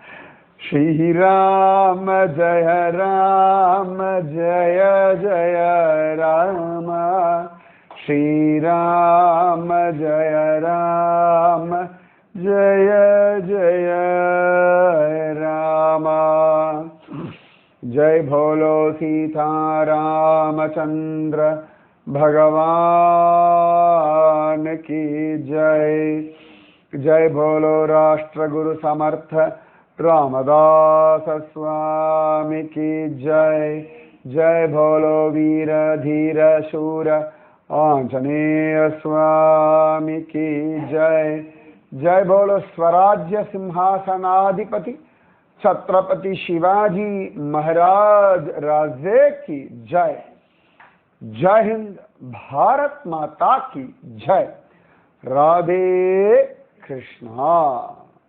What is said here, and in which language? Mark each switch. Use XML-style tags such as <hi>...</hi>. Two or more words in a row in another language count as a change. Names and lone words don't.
<sa>श्रीराम जय राम जय जय राम, श्रीराम जय राम जय जय राम.</sa> <hi>जय भोलो सीता रामचंद्र भगवान की जय. जय भोलो राष्ट्र गुरु समर्थ रामदास स्वामी की जय. जय भोलो वीर धीर शूर आंजनेय स्वामी की जय. जय भोलो स्वराज्य सिंहासनाधिपति छत्रपति शिवाजी महाराज राजे की जय. जय हिंद. भारत माता की जय. राधे कृष्णा.</hi>